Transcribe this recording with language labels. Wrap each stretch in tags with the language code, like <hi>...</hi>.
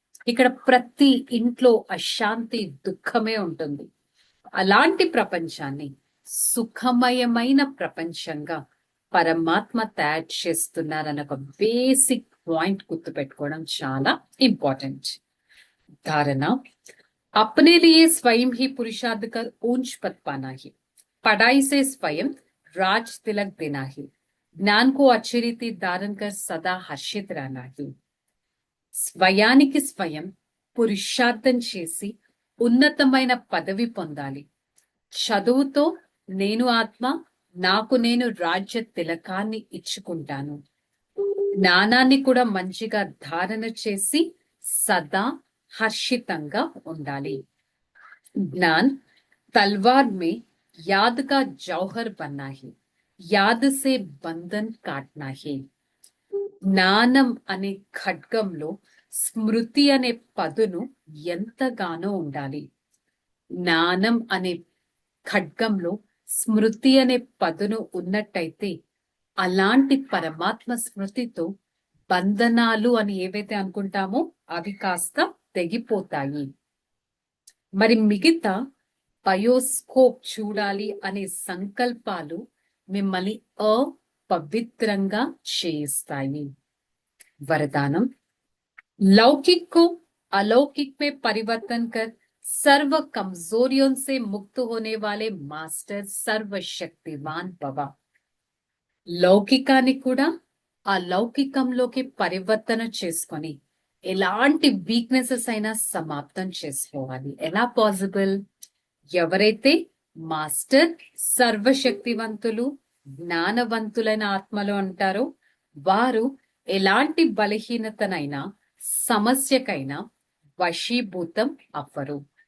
<te>ఇక్కడ ప్రతి ఇంట్లో అశాంతి దుఃఖమే ఉంటుంది. అలాంటి ప్రపంచాన్ని సుఖమయమైన ప్రపంచంగా పరమాత్మ తయారు చేస్తున్నారన్న ఒక బేసిక్ పాయింట్ గుర్తుపెట్టుకోవడం చాలా ఇంపార్టెంట్. ధారణ:</te> <hi>अपने लिए स्वयं ही पुरुषार्थ कर ऊंच पद पाना है, पढ़ाई से स्वयं राज तिलक देना है, ज्ञान को अच्छी रीति धारण कर सदा हर्षित रहना है।</hi> <te>స్వయానికి స్వయం పురుషార్థం చేసి ఉన్నతమైన పదవి పొందాలి. చదువుతో నేను ఆత్మ, నాకు నేను రాజ్య తిలకాన్ని ఇచ్చుకుంటాను. జ్ఞానాన్ని కూడా మంచిగా ధారణ చేసి సదా హర్షితంగా ఉండాలి.</te> <hi>ज्ञान तलवार में याद का जौहर बनना है, याद से బంధన్ కాట్నా హే.</hi> <te>జ్ఞానం అనే ఖడ్గంలో స్మృతి అనే పదును ఎంతగానో ఉండాలి. జ్ఞానం అనే ఖడ్గంలో స్మృతి అనే పదును ఉన్నట్టయితే అలాంటి పరమాత్మ స్మృతితో బంధనాలు అని ఏవైతే అనుకుంటామో అవి కాస్త తెగిపోతాయి. మరి మిగతా బయోస్కోప్ చూడాలి అనే సంకల్పాలు మిమ్మల్ని अपवित्रंगा చేస్తాయి.</te> <hi>वरदानम लौकिक को अलौकिक में परिवर्तन कर सर्व कमजोरियों से मुक्त होने वाले मास्टर सर्वशक्तिवान भव.</hi> <te>లౌకికాన్ని కూడా అలౌకికంలోకి పరివర్తన చేసుకొని ఎలాంటి వీక్నెసెస్ అయినా సమాప్తం చేసుకోవాలి. ఎలా పాసిబుల్? ఎవరైతే మాస్టర్ సర్వశక్తివంతులు జ్ఞానవంతులైన ఆత్మలో అంటారో వారు ఎలాంటి బలహీనతనైనా సమస్యకైనా వశీభూతం అవ్వరు.</te>